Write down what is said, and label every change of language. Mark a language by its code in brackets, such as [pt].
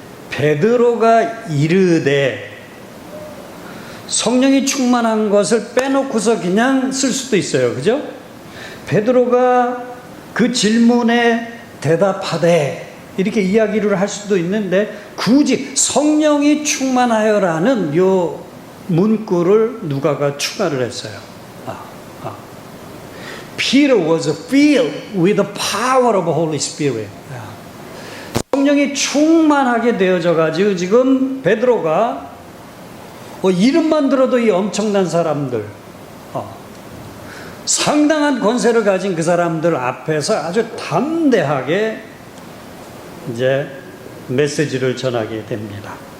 [ko] 베드로가 이르되 성령이 충만한 것을 빼놓고서 그냥 쓸 수도 있어요. 그죠? 베드로가 그 질문에 대답하되 이렇게 이야기를 할 수도 있는데 굳이 성령이 충만하여라는 요 문구를 누가가 추가를 했어요. [en] Peter was filled with the power of the Holy Spirit. [ko] 성령이 충만하게 되어져 가지고 지금 베드로가 이름만 들어도 이 엄청난 사람들, 상당한 권세를 가진 그 사람들 앞에서 아주 담대하게 이제 메시지를 전하게 됩니다.